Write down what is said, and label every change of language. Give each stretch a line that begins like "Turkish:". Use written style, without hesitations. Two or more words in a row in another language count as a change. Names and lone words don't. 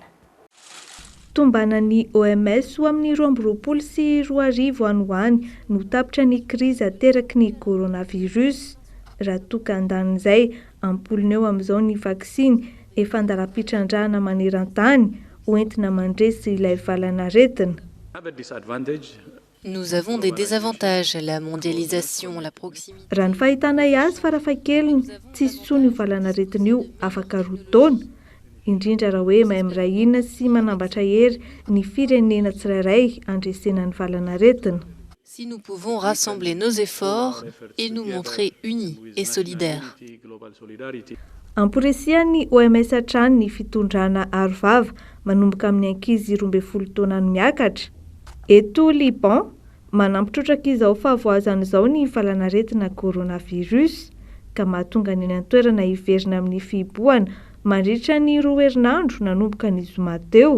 Malagasy: Tombanan'ny OMS ho amin'ny 2020 sy 2021 any no tapitra ny krizy ateraky ny coronavirus raha tokan-dan'izay ampolony eo amin'izao ny vaksiny efa andara-pitrandrahana maneran-tany hoentina mandresy ilay valanaretina.
French: Nous avons des désavantages, la mondialisation, la proximité.
Malagasy: Raha ny fahitana azy farafahakeliny tsisy tsony io valanaretina io afaka roa taona indrindra raha hoe mahay mirahina sy manambatra hery ny firenena tsirairay andresena ny valanaretina.
French: Si nous pouvons rassembler nos efforts et nous montrer unis et solidaires.
Malagasy: Ampiresian'ny OMS hatrany ny fitondrana arovava manomboka amin'ny ankizy 12 taona no miakatra. Eto Liban, manampitrotraka izao fahavoazan'izao ny valanaretina coronavirus ka mahatonga ny an-toerana hiverina amin'ny fiboana mandritra ny 2 herinandro nanomboka ny zoma teo.